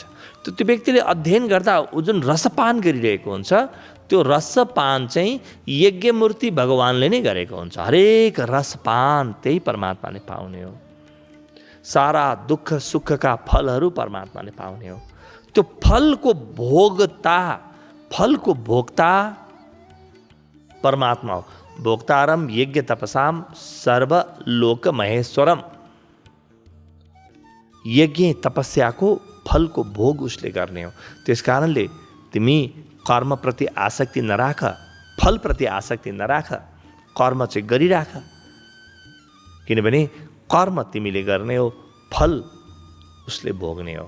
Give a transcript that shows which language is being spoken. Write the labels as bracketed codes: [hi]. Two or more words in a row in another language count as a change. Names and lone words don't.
[ne] त्यो व्यक्तिले अध्ययन गर्दा जुन रसपान गरिरहेको हुन्छ, त्यो रसपान चाहिँ यज्ञमूर्ति भगवानले नै गरेको हुन्छ। हरेक रसपान त्यही परमात्माले पाउने हो। सारा दुःख सुखका फलहरू परमात्माले पाउने हो। त्यो फलको भोक्ता परमात्मा हो। [sa] भोक्तारम यज्ञ तपसाम सर्वलोक महेश्वरम। [ne] यज्ञ तपस्याको फलको भोग उसले गर्ने हो। त्यस कारणले तिमी कर्मप्रति आसक्ति नराख, फलप्रति आसक्ति नराख, कर्म चाहिँ गरिराख। किनभने कर्म तिमीले गर्ने हो, फल उसले भोग्ने हो।